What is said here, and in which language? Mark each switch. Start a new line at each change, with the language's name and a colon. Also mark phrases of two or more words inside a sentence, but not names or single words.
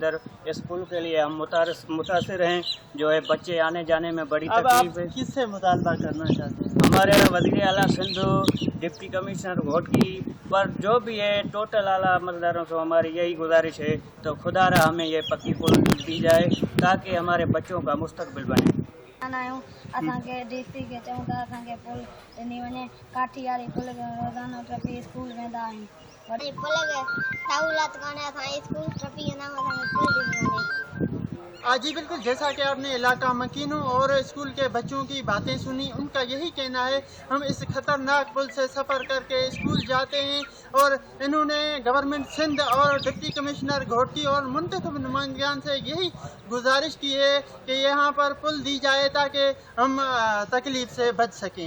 Urdu: ادھر اس پل کے لیے ہم متاثر ہیں، جو ہے بچے آنے جانے میں بڑی تکلیف ہے. کس سے مطالبہ کرنا چاہتے ہیں؟ ہمارے وزیر اعلیٰ سندھ، ڈپٹی کمشنر گھوٹکی پر جو بھی ہے ٹوٹل اعلیٰ عملداروں سے ہماری یہی گزارش ہے تو خدا رہا ہمیں یہ پکی پل دی جائے تاکہ ہمارے بچوں کا مستقبل بنے.
Sindhi: असांखे डीसी खे चऊं था असांखे पुल ॾिनी वञे, काठी वारी पुल रोज़ाना टपी स्कूल वेंदा आहियूं. वरी पुल सहूलियत कान्हे, असां स्कूल टपी वेंदा आहियूं, असांखे पुल ॾिनी वञे.
Urdu: جی بالکل، جیسا کہ آپ نے علاقہ مکینوں اور اسکول کے بچوں کی باتیں سنی، ان کا یہی کہنا ہے ہم اس خطرناک پل سے سفر کر کے اسکول جاتے ہیں. اور انہوں نے گورنمنٹ سندھ اور ڈپٹی کمشنر گھوٹکی اور منتخب نمائندگان سے یہی گزارش کی ہے کہ یہاں پر پل دی جائے تاکہ ہم تکلیف سے بچ سکیں.